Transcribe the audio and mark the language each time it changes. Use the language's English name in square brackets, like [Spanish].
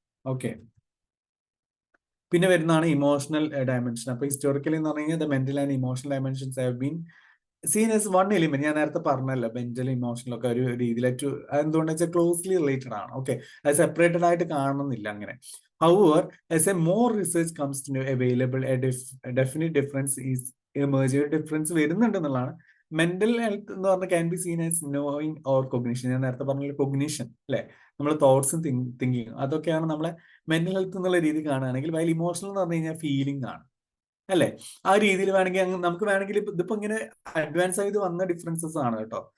[Malayalam] Okay, പിന്നെ വരുന്നതാണ് emotional dimension. അപ്പൊ ഹിസ്റ്റോറിക്കലി എന്ന് പറഞ്ഞു കഴിഞ്ഞാൽ [English] The mental and emotional dimensions have been seen as one element. [Malayalam] ഞാൻ നേരത്തെ പറഞ്ഞല്ലോ മെന്റൽ ഇമോഷണലൊക്കെ ഒരു രീതിയിലായിട്ട് എന്തുകൊണ്ടെന്ന് വെച്ചാൽ ക്ലോസ്ലി റിലേറ്റഡ് ആണ്. ഓക്കെ, അത് സെപ്പറേറ്റഡ് ആയിട്ട് കാണുന്നില്ല അങ്ങനെ. [English] However, as a more research comes to available, a definite difference is emerging. [Malayalam] ഒരു ഡിഫറൻസ് വരുന്നുണ്ട് എന്നുള്ളതാണ്. മെന്റൽ ഹെൽത്ത് എന്ന് പറഞ്ഞാൽ [English] Can be seen as knowing or cognition. [Malayalam] ഞാൻ നേരത്തെ പറഞ്ഞ കൊഗ്നിഷൻ അല്ലെ, നമ്മളെ തോട്ട്സും തിങ്കിങ്ങും അതൊക്കെയാണ് നമ്മളെ മെന്റൽ ഹെൽത്ത് എന്നുള്ള രീതി കാണുകയാണെങ്കിൽ, വൈൽ ഇമോഷണൽ എന്ന് പറഞ്ഞു കഴിഞ്ഞാൽ ഫീലിംഗ് ആണ് അല്ലെ. ആ രീതിയിൽ വേണമെങ്കിൽ നമുക്ക് വേണമെങ്കിൽ ഇതിപ്പോ ഇങ്ങനെ അഡ്വാൻസ് ആയത് വന്ന ഡിഫറൻസസ് ആണ് കേട്ടോ.